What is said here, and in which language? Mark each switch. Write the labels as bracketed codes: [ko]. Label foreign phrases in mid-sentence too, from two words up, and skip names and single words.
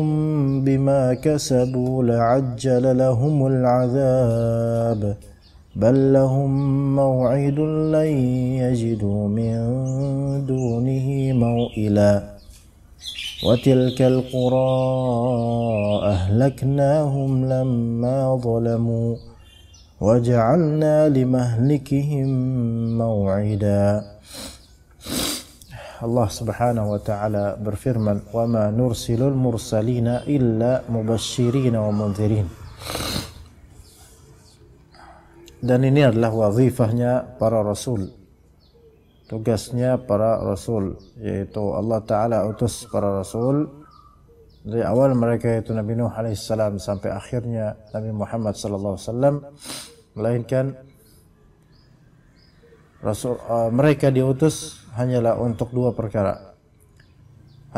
[ar] بما كسبوا لعجل لهم العذاب بل لهم موعد لن يجدوا من دونه موئلا وتلك القرى أهلكناهم لما ظلموا وجعلنا لمهلكهم موعدا. [id] Allah [ar] سبحانه وتعالى [id] berfirman, [ar] "وما نرسل المرسلين إلا مبشرين ومنذرين." [id] Dan ini adalah wazifahnya para rasul. Tugasnya para rasul, yaitu Allah taala utus para rasul dari awal mereka itu Nabi Nuh alaihissalam sampai akhirnya Nabi Muhammad [ar] صلى الله عليه وسلم, [id] melainkan mereka diutus hanyalah untuk dua perkara.